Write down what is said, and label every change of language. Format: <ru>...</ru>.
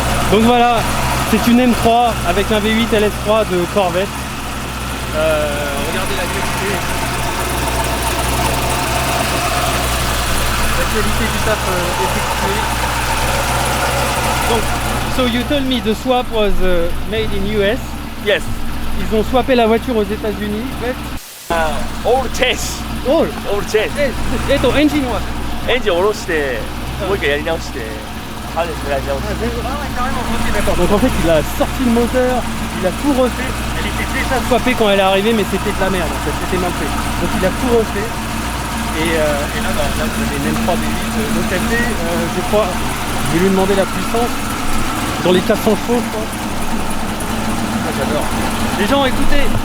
<fr>Donc voilà, c'est une M3 avec un V8 LS3 de Corvette. Regardez la qualité. La qualité du taf effectué.</fr> <en>Donc, so you told me the swap was made in US. Yes.</en> <fr>Ils ont swappé la voiture aux États-Unis.</fr> <en>All change. Oh, All change. engine was.</en> <ja>エンジン下ろしてもう一回やり直してハーネスやり直して</ja> <fr>Ok, d'accord. Donc en fait, il a sorti le moteur, il a tout refait. Elle était déjà swappée quand elle est arrivée, mais c'était de la merde. En fait, c'était mal fait. Donc il a tout refait. Et là, là, vous avez une M3 V8. Donc elle fait, je crois, je vais lui demander la puissance dans les 400 chevaux, je crois. Ah, j'adore. Les gens, écoutez.</fr>